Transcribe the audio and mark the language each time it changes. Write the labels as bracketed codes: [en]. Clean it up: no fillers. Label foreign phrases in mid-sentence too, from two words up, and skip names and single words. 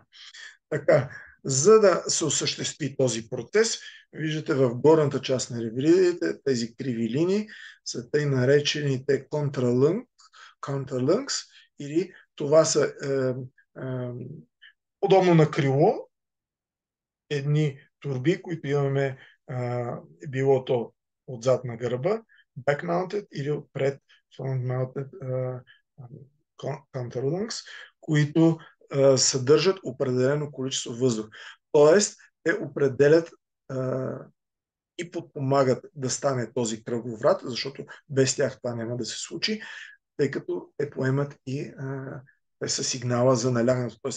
[bg] Така, за да се осъществи този процес, виждате в горната част на ребридите, тези криви линии са тъй наречените counterlunks, или това са подобно на крило, едни турби, които имаме било то отзад на гърба, [en] back-mounted [bg] или отпред [en] front-mounted counterlunks, [bg] които съдържат определено количество въздух. Тоест, те определят и подпомагат да стане този кръговрат, защото без тях това няма да се случи, тъй като те поемат и те са сигнала за налягането, т.е.